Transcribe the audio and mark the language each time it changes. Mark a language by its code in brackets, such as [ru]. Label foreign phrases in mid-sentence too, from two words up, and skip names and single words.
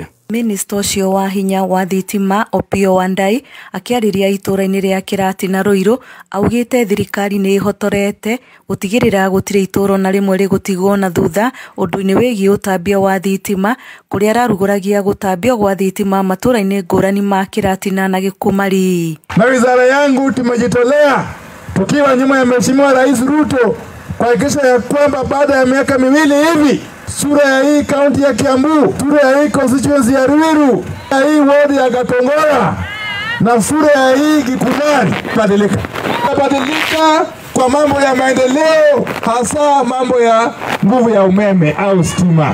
[ki] Minista ucio wa hinya wa thitima Opiyo Wandayi akiariria itura-ini ria Kirati na Ruiru augite thirikari ni ihotorete gutigirira gutire itura na rimwe ri gutigwo na thutha undu-ini wigi utambia wa thitima kuria araruguragia gutambia gwa thitima matura-ini ngurani ma Kirati na Gikumari. [sw] Na wizara yangu tumejitolea tukiwa nyuma ya Mheshimiwa Rais Ruto kuhakikisha ya kwamba baada ya miaka miwili hivi sura ya hii kaunti ya Kiambu, sura ya hii constituency ya Ruiru, ya hii ward ya Gatongora na sura ya hii Gikumari badilika kwa mambo ya maendeleo, hasa mambo ya nguvu ya umeme au stima.